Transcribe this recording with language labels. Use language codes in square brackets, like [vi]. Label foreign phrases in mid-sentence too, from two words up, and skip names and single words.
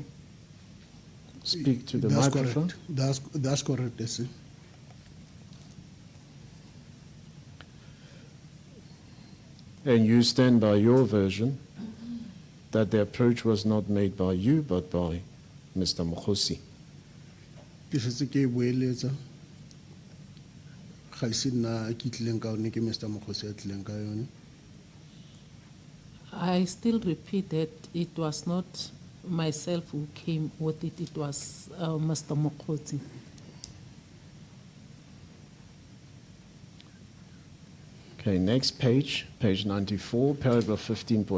[en] Speak to the That's microphone. correct. That's correct, yes, sir. And you stand by your version that the approach was not made by you but by Mr. Mokgosi. [tn] Ke setse ke boeletsa ga se nna ke tlileng ka yone ke Mr. Mokgosi a tlileng ka yone. [en] I still repeat that it was not myself who came with it, it was Mr. Mokgosi. Okay, next page, page 94, paragraph 15.5.